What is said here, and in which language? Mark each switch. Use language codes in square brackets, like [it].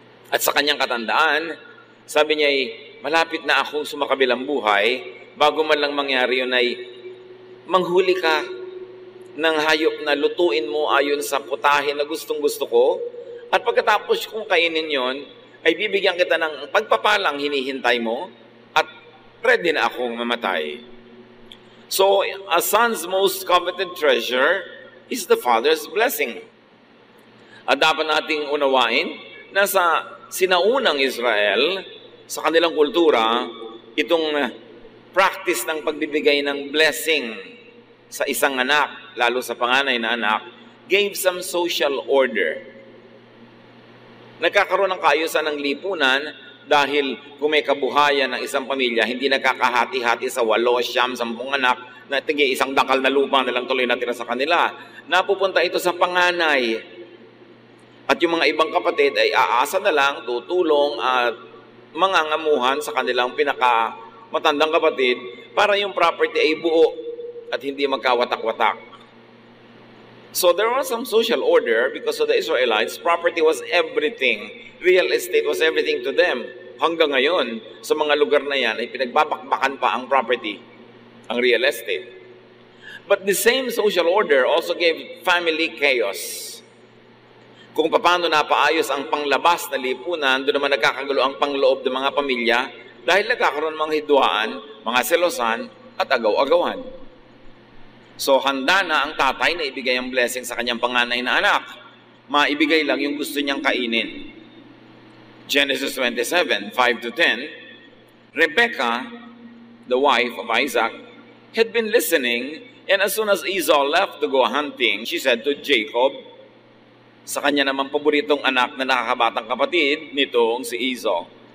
[tl] At sa kanyang katandaan, sabi niya ay malapit na akong sumakabilang buhay, bago man lang mangyari yun ay manghuli ka ng hayop na lutuin mo ayon sa putahe na gustong-gusto ko, at pagkatapos kong kainin yon, ay bibigyan kita ng pagpapalang hinihintay mo, at ready na akong mamatay. [en] So, a son's most coveted treasure is the father's blessing. [tl] At dapat nating unawain na sa sinaunang Israel, sa kanilang kultura, itong practice ng pagbibigay ng blessing sa isang anak, lalo sa panganay na anak, [en] gave some social order. [tl] Nagkakaroon ng kaayusan ng lipunan dahil kung may kabuhayan ng isang pamilya, hindi nagkakahati-hati sa 8, 9, 10 anak na tige isang dakal na lupa na lang tuloy natira sa kanila. Napupunta ito sa panganay. At yung mga ibang kapatid ay aasa na lang, tutulong at mangangamuhan sa kanilang pinakamatandang kapatid para yung property ay buo at hindi magkawatak-watak. [en] So there was some social order because of the Israelites. Property was everything. Real estate was everything to them. [tl] Hanggang ngayon, sa mga lugar na yan, ay pinagbabakbakan pa ang property, ang real estate. [en] But the same social order also gave family chaos. [tl] Kung paano napaayos ang panglabas na lipunan, doon naman nagkakagulo ang pangloob ng mga pamilya dahil nagkakaroon ng mga hidwaan, mga selosan at agaw-agawan. So handa na ang tatay na ibigay ang blessing sa kanyang panganay na anak. Maibigay lang yung gusto niyang kainin. [en] Genesis 27:5-10, Rebekah, the wife of Isaac, had been listening, and as soon as Esau left to go hunting, she said to Jacob, [tl] Sa kanya naman paboritong anak na nakakabatang kapatid nitong si Esau.